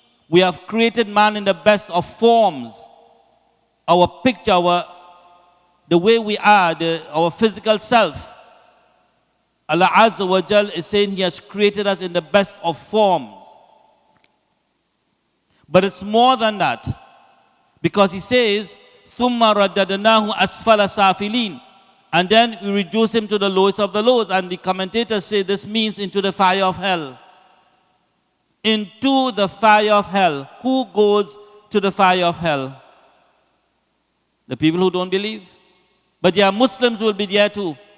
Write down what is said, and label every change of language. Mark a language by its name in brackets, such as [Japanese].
[English] We have created man in the best of forms. Our picture, the way we are, our physical self. Allah Azza wa Jal is saying He has created us in the best of forms. But it's more than that. Because He says, [Arabic] ثُمَّ رَدَّدْنَاهُ أَسْفَلَ سَافِلِينَ. [English] And then we reduce him to the lowest of the lows. And the commentators say this means into the fire of hell. Into the fire of hell. Who goes to the fire of hell? The people who don't believe. But there are Muslims who will be there too.